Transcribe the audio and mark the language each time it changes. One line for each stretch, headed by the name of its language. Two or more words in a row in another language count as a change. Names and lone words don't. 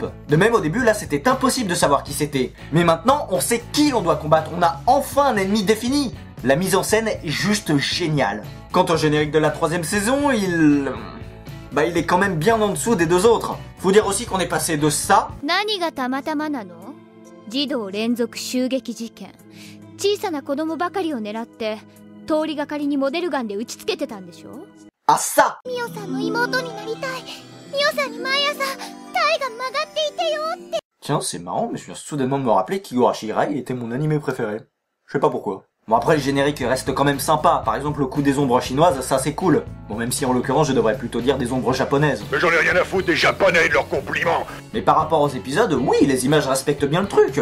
French: De même, au début, là, c'était impossible de savoir qui c'était. Mais maintenant, on sait qui l'on doit combattre. On a enfin un ennemi défini. La mise en scène est juste géniale. Quant au générique de la 3ème saison, il est quand même bien en dessous des deux autres. Faut dire aussi qu'on est passé de ça...
Japanese: 児童連続襲撃事件。小さな子供ばかりを狙って通りがかりにモデルガンで撃ちつけてたんでしょ。あっさ。ミオさんの妹になりたい。ミオさんに毎朝体が曲がっていてよって。
French: Tiens, c'est marrant, mais je viens soudainement de me rappeler qu'Higurashi Rai était mon animé préféré. Je sais pas pourquoi. Bon après le générique reste quand même sympa, par exemple le coup des ombres chinoises, ça c'est cool. Bon même si en l'occurrence je devrais plutôt dire des ombres japonaises. Mais j'en ai rien à foutre des japonais et de leurs compliments. Mais par rapport aux épisodes, oui, les images respectent bien le truc.